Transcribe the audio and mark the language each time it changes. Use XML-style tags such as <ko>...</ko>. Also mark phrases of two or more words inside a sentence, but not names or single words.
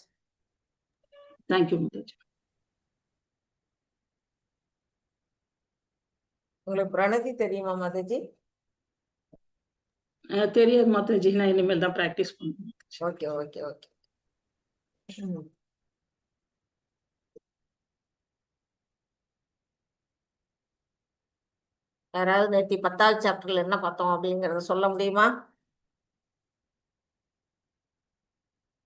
<en>Thank you</en> <hi>माता जी।</hi> <ta>உங்களுக்கு பிரணதி தெரியுமா மாதாஜி? தெரியாது மாதாஜி, நான் இனிமேல் தான் பிராக்டிஸ் பண்ணுவேன்.</ta> <en>okay okay okay. யாராவது நேற்று 10வது சாப்டர்ல என்ன பார்த்தோம் அப்படிங்கறத சொல்ல முடியுமா?</en>